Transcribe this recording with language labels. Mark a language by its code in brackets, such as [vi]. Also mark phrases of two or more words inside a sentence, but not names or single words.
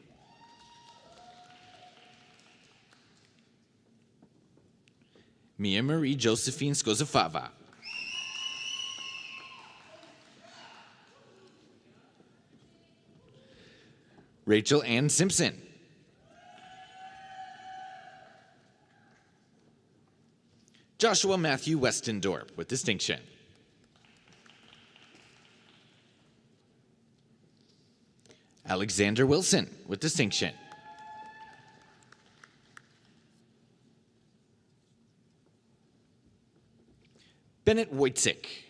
[en] Mia Marie Josephine Skozafava. Rachel Ann Simpson. Joshua Matthew Westendorp, with distinction. Alexander Wilson, with distinction. Bennett Wojcik.